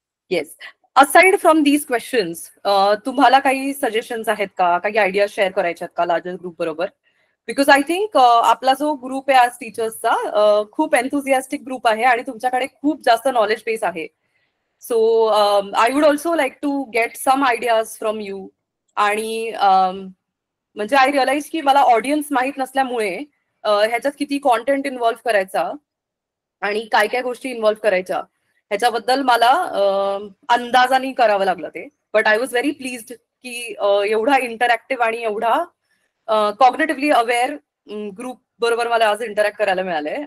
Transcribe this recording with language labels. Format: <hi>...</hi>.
<en>yes, aside from these questions</en> <mr>तुम्हाला काही suggestions आहेत का, काही आयडिया शेअर करायच्या आहेत का लार्जर ग्रुप बरोबर?</mr> <en>because I think</en> <mr>आपला जो ग्रुप आहे आज टीचर्सचा खूप एन्थुझियास्टिक ग्रुप आहे आणि तुमच्याकडे खूप जास्त नॉलेज बेस आहे.</mr> <en>So I would also like to get some ideas from you.</en> <mr>आणि म्हणजे</mr> <en>I realise</en> <mr>की मला ऑडियन्स माहीत नसल्यामुळे ह्याच्यात किती कॉन्टेंट इन्व्हॉल्व्ह करायचा आणि काय काय गोष्टी इन्व्हॉल्व्ह करायच्या ह्याच्याबद्दल मला अंदाजाने करावं लागलं ते.</mr> <en>but I was very pleased</en> <mr>की एवढा इंटरॅक्टिव्ह आणि एवढा कॉग्नेटिव्हली अवेअर ग्रुप बरोबर मला आज इंटरॅक्ट करायला मिळालंय.</mr>